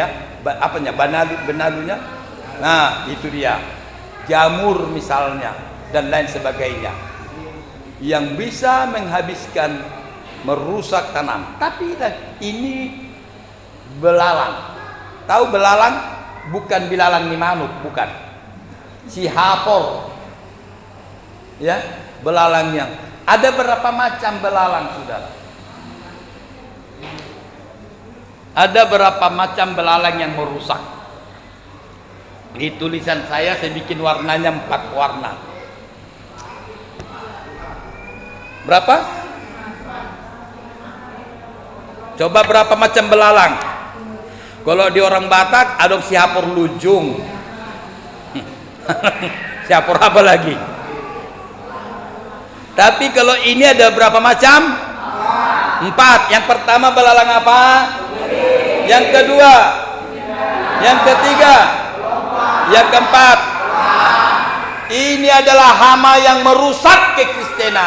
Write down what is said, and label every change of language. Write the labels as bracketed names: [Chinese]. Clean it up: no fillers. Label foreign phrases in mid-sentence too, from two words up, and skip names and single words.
[Indonesian] Apanya? Benalunya. Nah, itu dia. Jamur misalnya dan lain sebagainya. Yang bisa menghabiskan, merusak tanam. Tapi ini belalang. Tahu belalang? Bukan belalang [Batak Toba] ni manuk, [Indonesian] bukan. Si hapor. Ya, belalang yang ada berapa macam belalang, saudara? Ada berapa macam belalang yang merusak? Di tulisan saya bikin warnanya 4 warna. Berapa? Coba berapa macam belalang? Kalau di orang Batak ada [Batak Toba] si hapor lujung. [Indonesian] Siapa apa lagi? Tapi kalau ini ada berapa macam? 4. Yang pertama belalang apa? Yang kedua? Yang ketiga? Yang keempat? Ini adalah hama yang merusak kekristenan.